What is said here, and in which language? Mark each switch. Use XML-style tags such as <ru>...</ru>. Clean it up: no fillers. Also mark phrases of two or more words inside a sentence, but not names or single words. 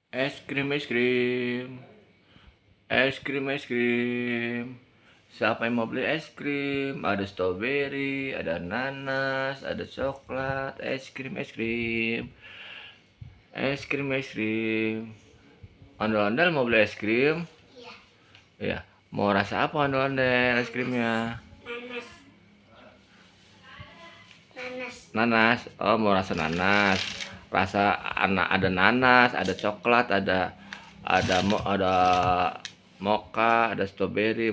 <id>Es krim, es krim. Es krim, es krim. Siapa yang mau beli es krim? Ada stroberi, ada nanas, ada coklat. Es krim, es krim. Es krim, es krim. Ondel-ondel mau beli es krim? Iya. Iya. Mau rasa apa ondel-ondel es krimnya? Nanas. Nanas. Nanas. Oh, mau rasa nanas. Rasa ada nanas, ada coklat, ada mocha, ada stroberi.</id>